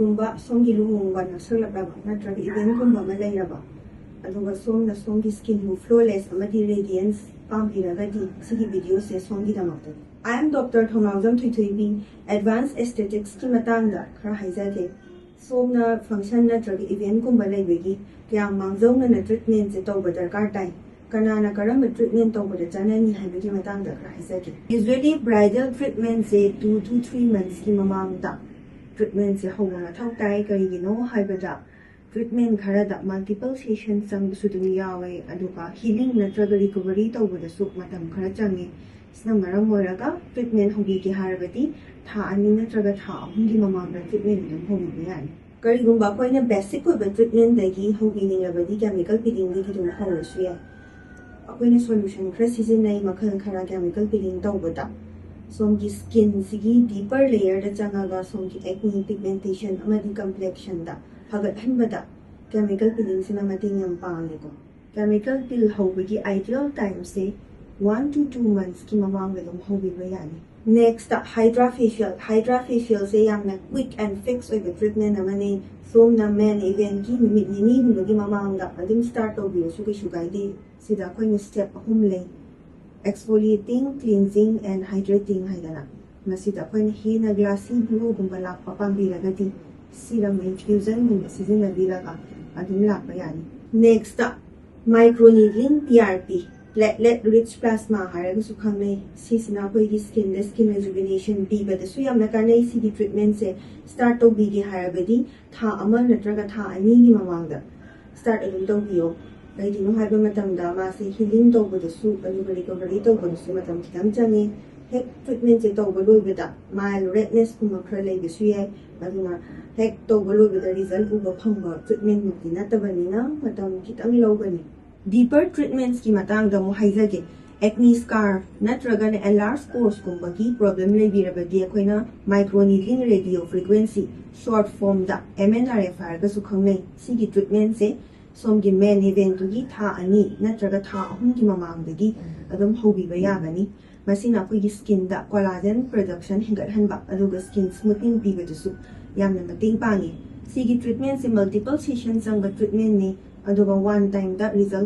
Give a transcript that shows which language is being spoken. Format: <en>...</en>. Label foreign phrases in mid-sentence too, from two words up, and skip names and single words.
<mni>सोमगी लुहोंगबा नक्सलक्लबा नत्रगा इवेंटगुम्बा अमा लेरबा अदुगा सोमना सोमगी स्किनबु फ्लॉलेस अमदि रेडियंस पामबिरगदि सिगी वीडियो से सोमगी दमक्ता</mni> <en>I am</en> <mni>डॉक्टर थोंगावजम थुइथुइबी एडवांस एस्थेटिक्स की मतांगदा खरा हाइजागे सोमना फंक्शन नत्रगा इवेंटगुम्बा लेबगी क्या मांगजौना ट्रीटमेंट से तौबा दरकार ताई कनाना करम ट्रीटमेंट तौबदा चाननी हाइबगी मतांगदा खरा हाइजागे यूजुअली</mni> <en>bridal treatment</en> <mni>से</mni> <en>2 to 3 months</en> <mni>की ममांगदा ट्रीटमेंट से होगा मथौ ताई करिगिनो हाइबदा ट्रीटमेंट खरदा</mni> <en>multiple session</en> <mni>चंगसुदुम यावे अदुगा हीलिंग नत्रगा रिकवरी तौबदसु मतम खरा चंगे सिना मरम मोरगा ट्रीटमेंट होगिगे हारबदी था अनि नत्रगा था अहुंगी ममांगदा ट्रीटमेंट दम होगिबे यानी करिगुंबा कोइना बेसिक ओइबा ट्रीटमेंट दगी होगिनिंगबदी</mni> <en>chemical peeling</en> <mni>दगी दुम होरसु या अकोइना सॉल्यूशन खरा सिजननाई मखल खरा केमिकल पीलिंग तौबदा सोमगी स्किन सिगी</mni> <en>deeper layer</en> <mni>दा चंगागा सोमगी एक्नी पिगमेंटेशन अमदी कंप्लेक्शन दा फगतहनबदा</mni> <en>chemical peeling</en> <mni>सिना मतेंग यम पांगेको</mni> <en>chemical peel</en> <mni>होबगी</mni> <en>ideal time</en> <mni>से</mni> <en>1 to 2 months</en> <mni>की ममांग दम होबिबा यानी</mni> <en>next hydra</en> <mni>फेशियल से यामना</mni> <en>quick and fix</en> <mni>ओइबा ट्रीटमेंट अमने सोमना</mni> <en>main event</en> <mni>की मिनिट निनी हुनगी ममांग दा अदम स्टार्ट तौबिरसु कैसु गाइदे सिदा कोइना स्टेप अहुम ले</mni> <en>exfoliating, cleansing, and hydrating</en> <mni>haidana. Masida koina hina</mni> <en>glassy glow</en> <mni>gumba lakpa pambiragati</mni> <en>serum infusion</en> <mni>gumba sizinabiraga adum lakpa yani.</mni> <en>Next microneedling PRP platelet rich plasma</en> <mni>haraga sukhangnai sisina koigi</mni> <en>skin rejuvenation</en> <mni>pibadasu yamna kanai sigi treatment se start tobige haragadi tha ama natraga tha ani gi mamangda start adum tobiyo कहीं हाइब मतमदा मासे हीलिंग तौबदसु अदुगा रिकवरी तौबदसु मतम खितम चंगे हेक ट्रीटमेंट से तौब लोइबदा</mni> <en>mild redness</en> <mni>कुमा खरा लेबसु याय अदुना हेक तौब लोइबदा रिजल्ट उबा फंगबा ट्रीटमेंट मुक्ति नतबनिना मतम खितम लौगनी</mni> <en>deeper treatments</en> <mni>की मतांगदा मु हाइजागे एक्नी स्कार नत्रगा ने</mni> <en>enlarge pores</en> <mni>कुमा की प्रॉब्लम लेबिरबदी अखोइना</mni> <en>microneedling radio frequency short</en> <mni>फॉर्म दा MNRF हारगा सुखंगनै सिगी ट्रीटमेंट से सोमगी</mni> <en>main event</en> <mni>की था अनि नत्रगा था अहुम की ममांगदगी अदम होबिबा यागनी मसिना कोई स्किन दा</mni> <en>collagen production</en> <mni>हिंगतहनबा अदुगा</mni> <en>skin smoothing</en> <mni>पीबदसु यामना मतेंग पांगे सिगी ट्रीटमेंट से</mni> <en>multiple session</en> <mni>संग ट्रीटमेंट ने अदुगा</mni> <en>one time</en> <mni>दा रिजल्ट</mni>